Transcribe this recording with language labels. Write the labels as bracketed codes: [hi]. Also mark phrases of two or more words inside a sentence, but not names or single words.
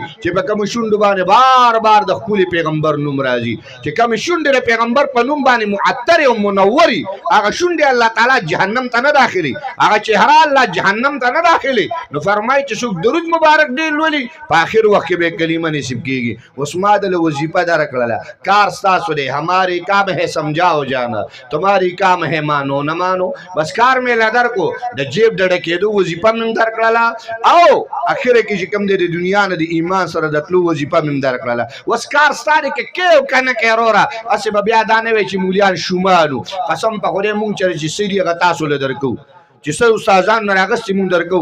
[ps] چې په کوم شونډو باندې بار د خپل پیغمبر نوم راځي چې کوم شونډې د پیغمبر په نوم باندې معطر او منوري هغه شونډې الله تعالی جهنم ته نه داخلي. هغه چهره الله جهنم ته نه داخلي. نو فرمایي چې څوک درود مبارک ډېر لولي په آخر وخت کې به کلمه نصیب کیږي. اوس ما د وظیفه درکړله کار ستاسو دی. [ur] ہماری کام ہے سمجھاؤ جانا تمہاری کام ہے مانو نہ مانو. [ps] बस کار مې لدر کو د جیب د ډکېدو وظیفه مې درکړله او اخره کې چې کوم دی د دنیا نه د ایمان سره د تلو وظیفه مې درکړله. اوس کار ستا دی که کې کنه کې وروره هسې به بیا دا نه وی چې مولیان شومانو قسم په خدای مونږ چې څه دي هغه تاسو له درکو چې څه استادان نه راغستې مونږ درکو.